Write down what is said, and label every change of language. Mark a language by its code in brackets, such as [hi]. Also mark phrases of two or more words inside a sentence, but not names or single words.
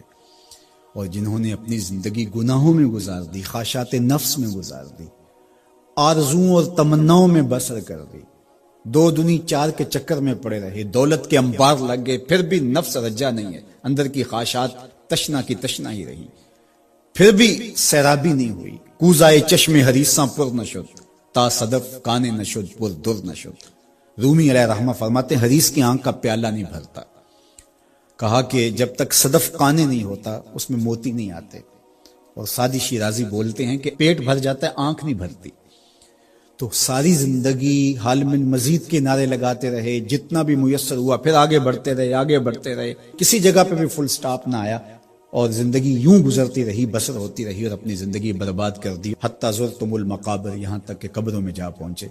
[ur] اور جنہوں نے اپنی زندگی گناہوں میں گزار دی، خواہشات نفس میں گزار دی، آرزوؤں اور تمناؤں میں بسر کر دی، 2 دنی 4 کے چکر میں پڑے رہے، دولت کے انبار لگ گئے، پھر بھی نفس رجا نہیں ہے، اندر کی خواہشات تشنا کی تشنا ہی رہی، پھر بھی سیرابی نہیں ہوئی۔ [fa] کوزائے چشم حریصاں پر نشد، تا صدف کانے نشد پر در نشد۔ [ur] رومی علیہ رحمہ فرماتے ہیں حدیث کی آنکھ کا پیالہ نہیں بھرتا۔ کہا کہ جب تک صدف کانے نہیں ہوتا اس میں موتی نہیں آتے، اور سادی شیرازی بولتے ہیں کہ پیٹ بھر جاتا ہے آنکھ نہیں بھرتی۔ تو ساری زندگی [ar] حال من مزید [ur] کے نعرے لگاتے رہے، جتنا بھی میسر ہوا پھر آگے بڑھتے رہے، آگے بڑھتے رہے، کسی جگہ پہ بھی فل سٹاپ نہ آیا، اور زندگی یوں گزرتی رہی، بسر ہوتی رہی، اور اپنی زندگی برباد کر دی، [ar] حتی زرتم المقابر، [ur] یہاں تک کہ قبروں میں جا پہنچے۔